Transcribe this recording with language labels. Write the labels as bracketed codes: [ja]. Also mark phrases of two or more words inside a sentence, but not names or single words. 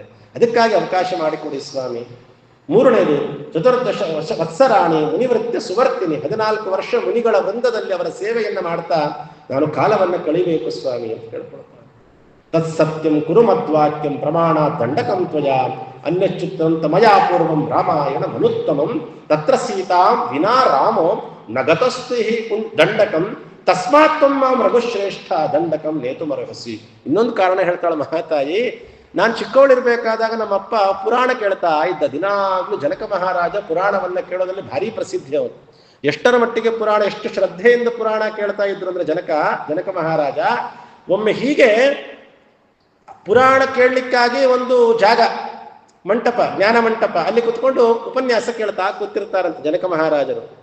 [kn] ಅದಕ್ಕಾಗಿ ಅವಕಾಶ ಮಾಡಿಕೊಡಿ ಸ್ವಾಮಿ. ಮೂರನೇದು, [sa] ಚತುರ್ದಶ ವತ್ಸರಾಣಿ ಮುನಿವೃತ್ಯ ಸುವರ್ತಿನಿ, [kn] 14 ವರ್ಷ ಮುನಿಗಳ ವೃಂದದಲ್ಲಿ ಅವರ ಸೇವೆಯನ್ನ ಮಾಡ್ತಾ ನಾನು ಕಾಲವನ್ನು ಕಳಿಬೇಕು ಸ್ವಾಮಿ ಅಂತ ಕೇಳ್ಕೊಳ್ತಾನೆ. [sa] ತತ್ಸತ್ಯಂ ಕುರು ಮದ್ವಾಕ್ಯಂ ಪ್ರಮಾಣ ದಂಡಕಂ ತ್ವಯ ಅನ್ಯಚ್ಯುತ್ತಂತ ಮಯಾ ಪೂರ್ವಂ ರಾಮಾಯಣ ಮನುತ್ತಮಂ ತತ್ರ ಸೀತಾಂ ವಿನಾ ರಾಮೋ ನಗತಸ್ತು ಹಿ ದಂಡಕಂ ತಸ್ಮಾತ್ ಮಾಂ ರಘುಶ್ರೇಷ್ಠ ದಂಡಕಂ ನೇತುಮರ್ಹಸಿ. [kn] ಇನ್ನೊಂದು ಕಾರಣ ಹೇಳ್ತಾಳೆ ಮಹಾತಾಯಿ, ನಾನು ಚಿಕ್ಕವಳಿರ್ಬೇಕಾದಾಗ ನಮ್ಮಪ್ಪ ಪುರಾಣ ಕೇಳ್ತಾ ಇದ್ದ. ದಿನಾಗ್ಲೂ ಜನಕ ಮಹಾರಾಜ ಪುರಾಣವನ್ನ ಕೇಳೋದ್ರಲ್ಲಿ ಭಾರಿ ಪ್ರಸಿದ್ಧಿ ಅವರು. ಎಷ್ಟರ ಮಟ್ಟಿಗೆ ಪುರಾಣ, ಎಷ್ಟು ಶ್ರದ್ಧೆಯಿಂದ ಪುರಾಣ ಕೇಳ್ತಾ ಇದ್ರು ಅಂದ್ರೆ ಜನಕ ಮಹಾರಾಜ ಒಮ್ಮೆ ಹೀಗೆ ಪುರಾಣ ಕೇಳಲಿಕ್ಕಾಗಿ ಒಂದು ಜಾಗ, ಮಂಟಪ, ಜ್ಞಾನ ಮಂಟಪ, ಅಲ್ಲಿ ಕುತ್ಕೊಂಡು ಉಪನ್ಯಾಸ ಕೇಳ್ತಾ ಕೂತಿರ್ತಾರಂತೆ ಜನಕ ಮಹಾರಾಜರು.